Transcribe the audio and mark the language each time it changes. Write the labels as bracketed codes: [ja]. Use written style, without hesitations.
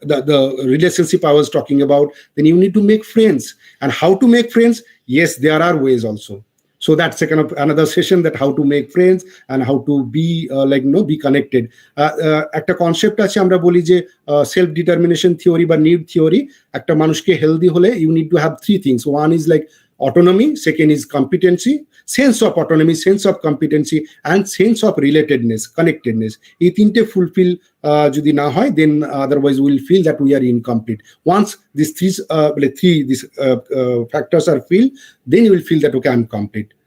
[en] The relationship I was talking about, then you need to make friends. And how to make friends? Yes, there are ways also. So that's a kind of another session, that how to make friends and how to be be connected. [bn] একটা concept আছে, আমরা বলি যে self determination theory বা need theory. একটা মানুষকে healthy হলে [en] You need to have 3 things. One is like autonomy, second is competency, sense of autonomy, sense of competency, and sense of relatedness, connectedness. [bn] এই তিনটে ফুলফিল যদি না হয়, [en] then otherwise we will feel that we are incomplete. Once these these factors are filled, then you will feel that, okay, I'm complete.